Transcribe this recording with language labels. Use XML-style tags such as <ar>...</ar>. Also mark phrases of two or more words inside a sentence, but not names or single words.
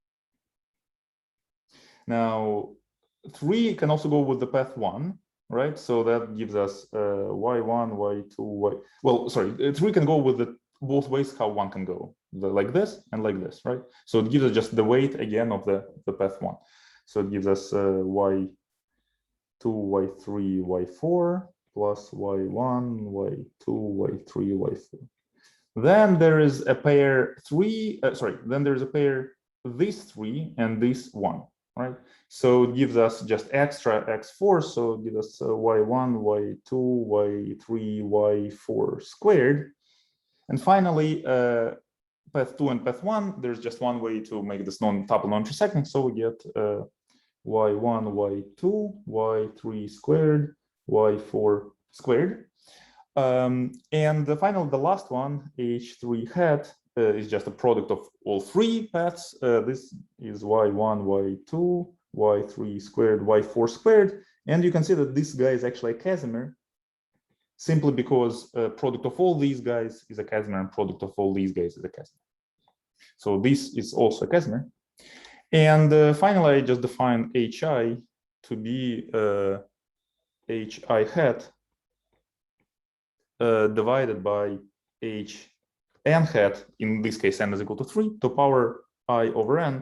<en>Now, 3 can also go with the path 1, right? So that gives us y1, y2, y. Well, sorry, 3 can go with the both ways how 1 can go, like this and like this, right? So it gives us just the weight again of the path 1. So it gives us y2, y3, y4 plus y1, y2, y3, y4. Then there is a pair 3. Then there's a pair this 3 and this 1, right? So it gives us just extra x4. So it gives us y1, y2, y3, y4 squared. And finally, path 2 and path 1, there's just one way to make this non-tuple non-intersecting. So we get y1, y2, y3 squared, y4 squared. And the last one, h3 hat, is just a product of all 3 paths. This is y1, y2, y3 squared, y4 squared. And you can see that this guy is actually a Casimir, simply because product of all these guys is a Casimir and product of all these guys is a Casimir. So this is also a Casimir. And finally, I just define hi to be hi hat divided by h n hat, in this case n is equal to 3, to power I over n.</en>